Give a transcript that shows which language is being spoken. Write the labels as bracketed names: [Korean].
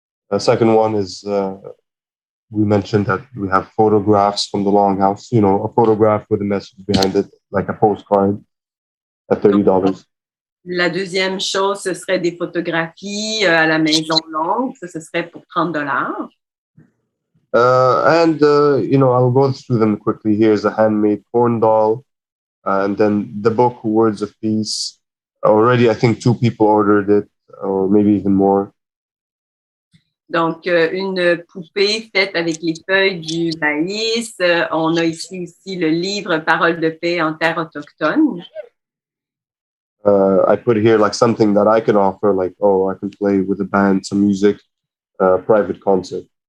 [English] The second one is we mentioned that we have photographs from the Longhouse, a photograph with a message behind it, like a postcard at $30. [French] La deuxième chose, ce serait des photographies à la Maison, longue. Ça, ce serait pour $30. [English] I'll go through them quickly. Here's a handmade corn doll, and then the book Words of Peace. Already, I think 2 people ordered it, or maybe even more. [French] Donc, une poupée faite avec les feuilles du maïs. On a ici aussi le livre Paroles de paix en terre autochtone. [English] I put here like something that I can offer, like, I can play with a band, some music, private concert.